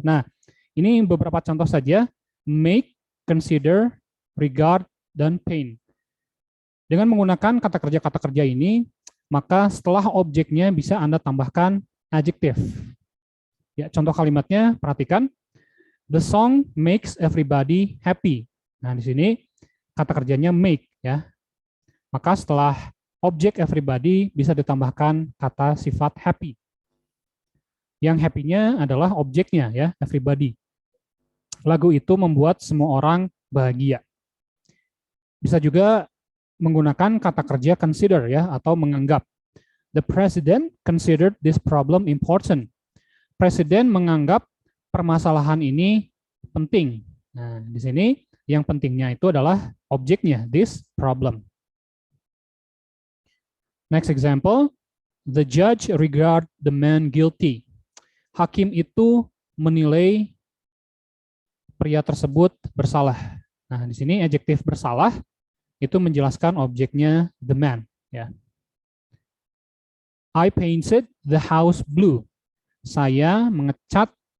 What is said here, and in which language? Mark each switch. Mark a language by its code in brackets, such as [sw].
[id] Nah, ini beberapa contoh saja, make, consider, regard, dan paint. Dengan menggunakan kata kerja ini, maka setelah objeknya bisa Anda tambahkan adjektif. Ya, contoh kalimatnya perhatikan. [en] The song makes everybody happy. [id] Nah, di sini kata kerjanya make ya. Maka setelah objek everybody bisa ditambahkan kata sifat happy. Yang happy-nya adalah objeknya ya, everybody. Lagu itu membuat semua orang bahagia. Bisa juga menggunakan kata kerja consider ya atau menganggap. [en] The president considered this problem important. [id] Presiden menganggap permasalahan ini penting. Nah, di sini yang pentingnya itu adalah objeknya, this problem. [en] Next example, the judge regard the man guilty. [id] Hakim itu menilai pria tersebut bersalah. Nah, di sini adjektif bersalah itu menjelaskan objeknya the man. Ya. [en] I painted the house blue. [id] Saya mengecat